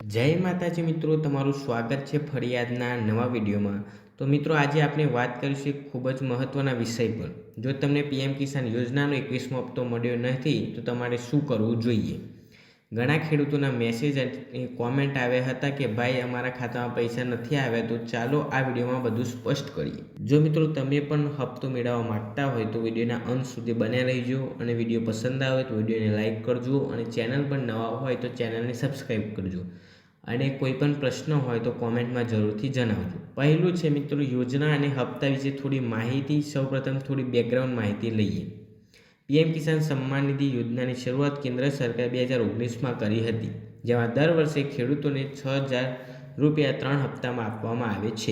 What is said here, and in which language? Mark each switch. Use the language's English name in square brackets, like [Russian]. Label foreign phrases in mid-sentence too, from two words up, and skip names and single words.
[Gujarati] જય માતાજી મિત્રો, તમારું સ્વાગત છે ફરી આજના નવા વિડિયો મેં। તો મિત્રો, આજ આપણે વાત કરીશું ખૂબ જ મહત્વના વિષય પર। જો તમને પીએમ કિસાન યોજના 21મો હપ્તો મળ્યો નથી તો તમારે શું કરવું જોઈએ। ઘણા ખેડૂતોના મેસેજ અને કૉમેન્ટ આવ્યા હતા કે ભાઈ અમારા ખાતામાં પૈસા નથી આવ્યા, તો ચાલો આ વિડિયોમાં બધું સ્પષ્ટ કરીએ। જો મિત્રો તમે પણ હપ્તો મેળવવા માંગતા હોય તો વિડિયોના અંત સુધી બન્યા રહીજો અને વિડિયો પસંદ આવે તો વિડિયોને લાઇક કરજો અને ચેનલ પર નવા હોય તો ચેનલને સબ્સક્રાઇબ કરજો અને કોઈ પણ પ્રશ્ન હોય તો કોમેન્ટમાં જરૂરથી જણાવજો। પહેલું છે મિત્રો, યોજના અને હપ્તા વિશે થોડી માહિતી। સૌપ્રથમ થોડી બેકગ્રાઉન્ડ માહિતી લઈએ। પીએમ કિસાન સન્માન નિધિ યોજનાની શરૂઆત કેન્દ્ર સરકાર 2019માં કરી હતી, જેમાં દર વર્ષે ખેડૂતોને 6,000 રૂપિયા 3 હપ્તામાં આપવામાં આવે છે।